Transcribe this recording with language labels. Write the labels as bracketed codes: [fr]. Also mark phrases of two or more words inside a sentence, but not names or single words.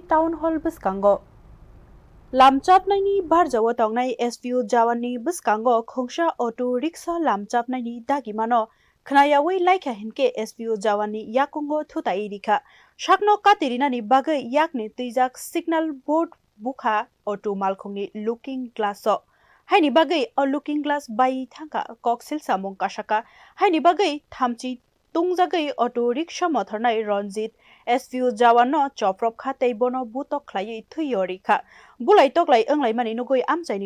[trp] town hall biskango Lamchapnani barjao tongnai SPO jawani biskango khongsa [en] auto rickshaw [trp] lamchapnani dagimano Knayawai laika hinke SPO jawani yakungo thutai rikha shakno katirinani bagai yakni tuijak signal board bukha auto malkhungni [en] looking glass [trp] haini bagai a [en] looking glass [trp] bai thangka koksil samong kasaka haini bagai thamchi tungjagai auto rickshaw mothornai Ranjit SPO jawano chopropjakha teibono butok khlai thuyorikha bulai toklai anglai mani nugoi amchaini